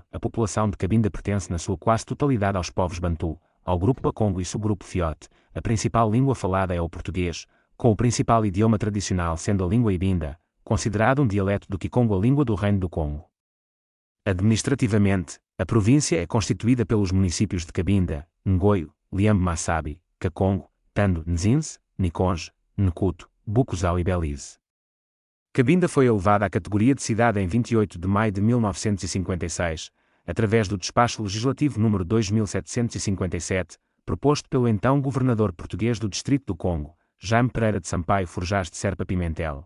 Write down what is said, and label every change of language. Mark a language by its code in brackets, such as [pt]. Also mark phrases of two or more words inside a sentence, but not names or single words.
[pt] A população de Cabinda pertence na sua quase totalidade aos povos Bantu, ao grupo Bakongo e subgrupo Fiote. A principal língua falada é o português, com o principal idioma tradicional sendo a língua Ibinda, considerado um dialeto do Kikongo, a língua do Reino do Congo. Administrativamente, a província é constituída pelos municípios de Cabinda, Ngoio, Liambe-Massabi, Kakongo, Tando, Nzinze, Nikonge, Nkuto, Bukusau e Belize. Cabinda foi elevada à categoria de cidade em 28 de maio de 1956, através do Despacho Legislativo número 2757, proposto pelo então governador português do Distrito do Congo, Jaime Pereira de Sampaio Forjás de Serpa Pimentel.